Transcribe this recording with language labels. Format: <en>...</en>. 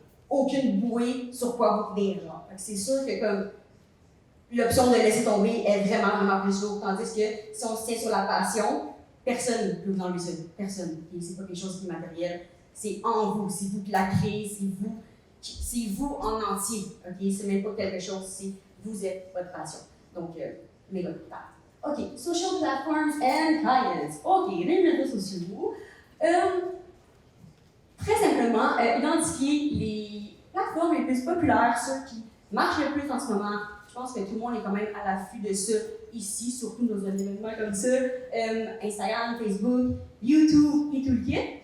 <fr>Aucune bouée sur quoi vous tenir. C'est sûr que comme l'option de laisser tomber est vraiment, vraiment plus lourde. Tandis que si on se tient sur la passion, personne ne peut vous enlever ça. Personne. C'est pas quelque chose qui est matériel. C'est en vous. C'est vous qui la créez. C'est vous en entier. Okay? C'est même pas quelque chose. C'est vous êtes votre passion. Donc, méga important. OK.</fr> <en>Social platforms and clients.</en> <fr>OK. Les réseaux sociaux. Très simplement, identifier les plateformes les plus populaires, ceux qui marchent le plus en ce moment. Je pense que tout le monde est quand même à l'affût de ça ici, surtout nos événements comme ça, Instagram, Facebook, YouTube et tout le kit.</fr>